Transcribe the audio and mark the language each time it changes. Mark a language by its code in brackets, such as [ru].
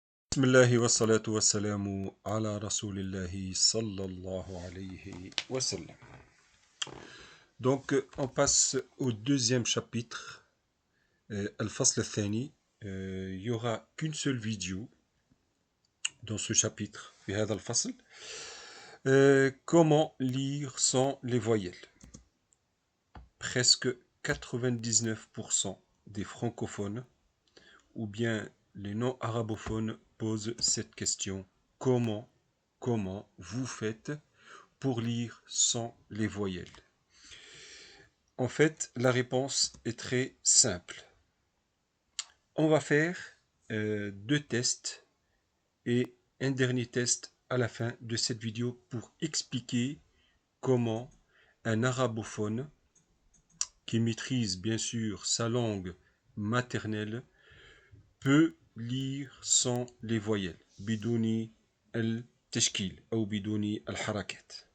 [ar] بسم الله والصلاة والسلام على رسول الله صلى الله عليه وسلم. [fr] Donc, on passe au deuxième chapitre, Al-Fasl al-Thani. Il n'y aura qu'une seule vidéo dans ce chapitre, [ar] في هذا الفصل. [fr] Comment lire sans les voyelles. Presque 99% des francophones ou bien les non-arabophones posent cette question. Comment vous faites pour lire sans les voyelles? En fait, la réponse est très simple. On va faire deux tests et un dernier test à la fin de cette vidéo pour expliquer comment un arabophone qui maîtrise bien sûr sa langue maternelle peut lire sans les voyelles. [ar] بدون التشكيل أو بدون الحركات.